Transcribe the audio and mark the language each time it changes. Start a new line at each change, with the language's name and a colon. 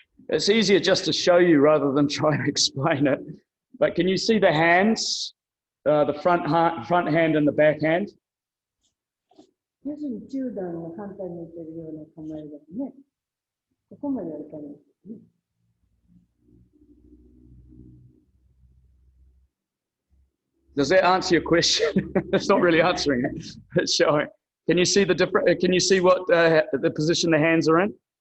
English: It's easier just to show you rather than try to explain it. But can you see the hands? The front hand and the back hand?
Japanese: 要するに中段の反対に向いてるような構えですね。ここまではいかないですね。
English: Does that answer your question? It's not really answering it. It's showing. Can you see the different? Can you see what the position the hands are in?